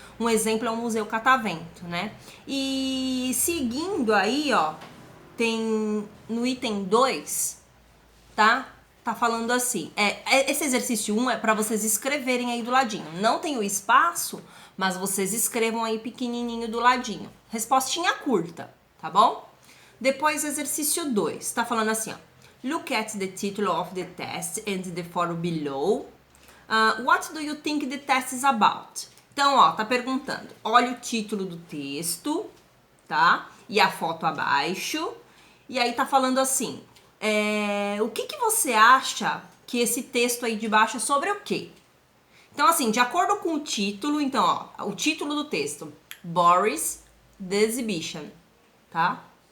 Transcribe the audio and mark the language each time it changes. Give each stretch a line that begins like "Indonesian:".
Portuguese: Um exemplo é o Museu Catavento, né? E seguindo aí, ó, tem no item 2, tá? Tá falando assim, esse exercício 1 é para vocês escreverem aí do ladinho. Não tem o espaço, mas vocês escrevam aí pequenininho do ladinho. Respostinha curta, tá bom? Depois, exercício 2, tá falando assim, ó.
English: Look at the title of the test and the photo below. What do you think the test is about?
Portuguese: Então, ó, tá perguntando. Olha o título do texto, tá? E a foto abaixo. E aí tá falando assim, o que você acha que esse texto aí de baixo é sobre o quê? Então, assim, de acordo com o título, então, ó, o título do texto, Boris the Exhibition, tá?